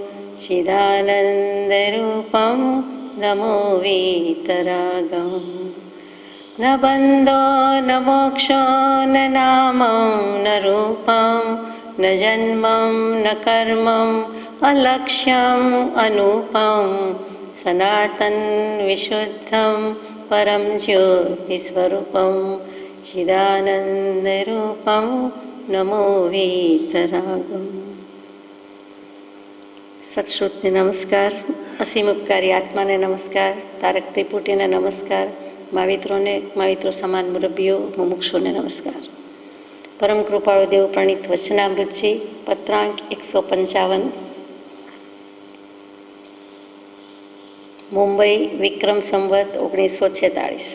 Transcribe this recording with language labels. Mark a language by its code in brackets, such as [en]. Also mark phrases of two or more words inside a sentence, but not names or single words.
[sa] चिदानन्दरूपं नमो वीतरागम् न बन्धो न मोक्षो न नामं न रूपं न जन्मं न कर्मं अलक्ष्यम् अनूपं सनातन विशुद्धं परं ज्योतिस्वरूपं चिदानन्दरूपं नमो वीतरागम्। [gu] સત્શ્રુતને નમસ્કાર, અસીમ ઉપકારી આત્માને નમસ્કાર, તારક ત્રિપુટીને નમસ્કાર, માવિત્રો સમાન મુરબ્બીઓ મુમુક્ષોને નમસ્કાર. પરમ કૃપાળુ દેવ પ્રણીત વચનામૃતજી પત્રાંક 155 મુંબઈ વિક્રમ સંવત 1946.